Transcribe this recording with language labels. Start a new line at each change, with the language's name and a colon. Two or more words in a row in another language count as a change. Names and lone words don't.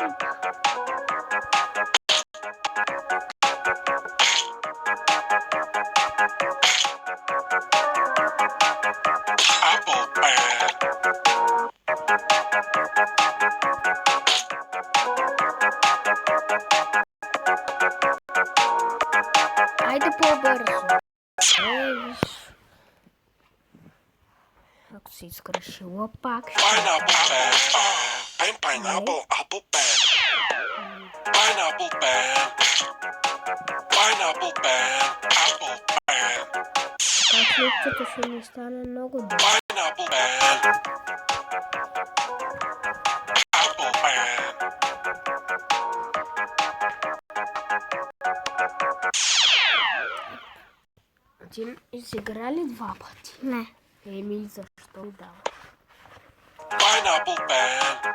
English: Apple Pen.
Bulgarian: Айде по-бързо. Виж. Ако си изкрешила пак, ще...
English: Pineapple pen. I'm pineapple apple pen. Pineapple pen. Pineapple pen. Apple pen.
Bulgarian: Така клипчето ще ми стане много добре.
English: Pineapple pen. Apple pen.
Bulgarian: Ти изигра ли два пъти? Не. Еми, защо дава?
English: Pineapple pen.